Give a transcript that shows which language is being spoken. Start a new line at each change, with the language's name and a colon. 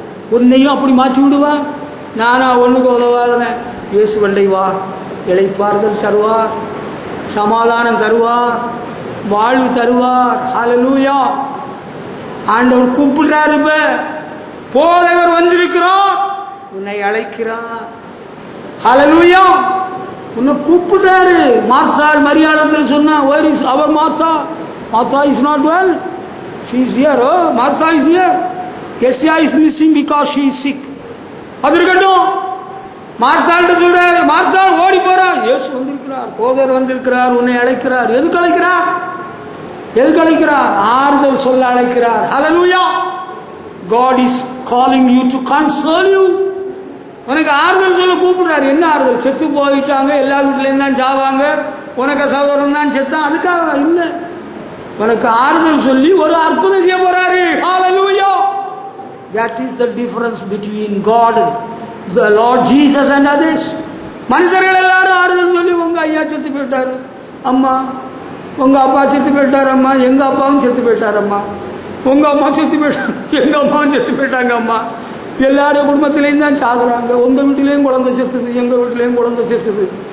Tamil: உன்னையும் அப்படி மாற்றி விடுவார். நானா ஒண்ணுக்கு உதவாதன, இயேசு வண்டை வா, இளைப்பாறுதல் தருவார், சமாதானம் தருவார், வாழ்வு தருவார். ஹல்லேலூயா. ஆண்டவர் கூப்பிடுறாரு. இப்ப போதவர் வந்திருக்கிறார், உன்னை அழைக்கிறார். ஹல்லேலூயா. உன்னை கூப்பிடுறாரு. மார்த்தாள் மரியாளத்தில் சொன்னா,
English: where is our Martha? Martha is not well, she is here. Oh, Martha is here. Yesya is missing because she is sick.
Tamil: அது இருக்கட்டும். மார்த்தாள்கிட்ட சொல்றாரு, மார்த்தாள் ஓடி போறா, இயேசு வந்திருக்கிறார், போதர் வந்திருக்கிறார், உன்னை அழைக்கிறார். எதுக்கு அழைக்கிறார்? எதுக்கு அழைக்கிறார்? ஆறுதல் சொல்ல அழைக்கிறார். ஹல்லேலூயா.
English: God is calling you to console you.
Tamil: உனக்கு ஆறுதல் சொல்ல கூப்பிடுறாரு. என்ன ஆறுதல்? செத்து போயிட்டாங்க, எல்லா வீட்டிலேயும் தான் சாவாங்க, உனக்கு சகோதரன் தான் செத்தான், அதுக்காக இல்லை. உனக்கு ஆறுதல் சொல்லி ஒரு அற்புதம் செய்ய போறாரு. ஹல்லேலூயா.
English: That is the difference between God, the Lord Jesus and others.
Tamil: மனுஷர்கள் எல்லாரும் ஆறுதல் சொல்லி, உங்க ஐயா செத்து போயிட்டாரு அம்மா, உங்க அப்பா செத்து போயிட்டாரு அம்மா, எங்க அப்பாவும் செத்து போயிட்டாரு அம்மா, உங்க அம்மா செத்து போயிட்டாங்க, எங்க அம்மாவும் செத்து போயிட்டாங்க அம்மா, எல்லாரும் குடும்பத்திலையும் தான் சாகுறாங்க, உங்க வீட்டிலையும் குழந்தை செத்துது, எங்க வீட்டிலையும் குழந்தை செத்துது.